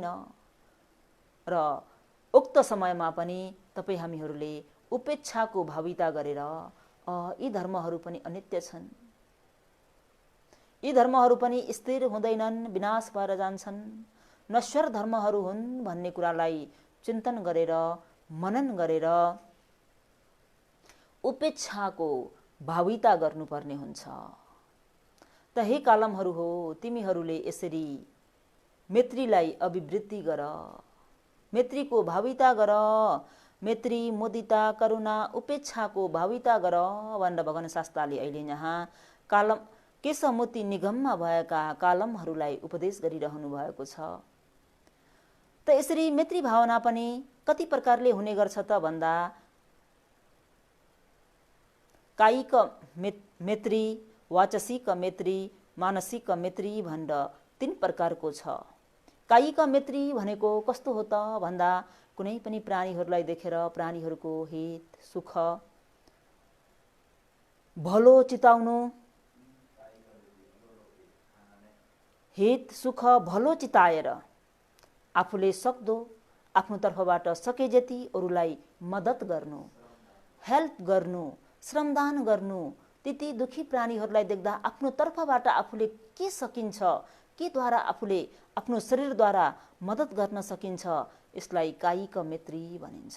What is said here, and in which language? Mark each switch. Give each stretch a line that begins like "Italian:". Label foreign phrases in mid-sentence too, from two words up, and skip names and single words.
Nepali: र उक्त समयमा पनि तपाईँ हामीहरूले उपेक्षाको भाविता गरेर यी धर्महरू पनि अनित्य छन्, यी धर्महरू पनि स्थिर हुँदैनन्, विनाश भएर जान्छन्, नश्वर धर्महरू हुन् भन्ने कुरालाई चिन्तन गरेर मनन गरेर उपेक्षाको भाविता गर्नुपर्ने हुन्छ। त हे कालमहरू हो, तिमीहरूले यसरी मैत्रीलाई अभिवृद्धि गर, मैत्रीको भाविता गर, मैत्री, मुदिता, करुणा, उपेक्षाको भाविता गर भनेर भगवान शास्त्रले अहिले यहाँ कालम केशमुति निगममा भएका कालमहरूलाई उपदेश गरिरहनु भएको छ। त यसरी मैत्री भावना पनि कति प्रकारले हुने गर्छ त भन्दा कायिक मैत्री, वाचसिक मैत्री, मानसिक मैत्री भनेर 3 प्रकारको छ। कायिक मैत्री भनेको कस्तो हो त भन्दा कुनै पनि प्राणीहरूलाई देखेर प्राणीहरूको हित सुख भलो चिताउनु, हित सुख भलो चिताएर आफूले सक्दो आफ्नो तर्फबाट सके जति अरूलाई मद्दत गर्नु, हेल्प गर्नु, श्रमदान गर्नु। त्यति दुखी प्राणीहरूलाई देख्दा आफ्नो तर्फबाट आफूले के सकिन्छ, के द्वारा आफूले आफ्नो शरीरद्वारा मद्दत गर्न सकिन्छ, यसलाई कायिक मैत्री भनिन्छ।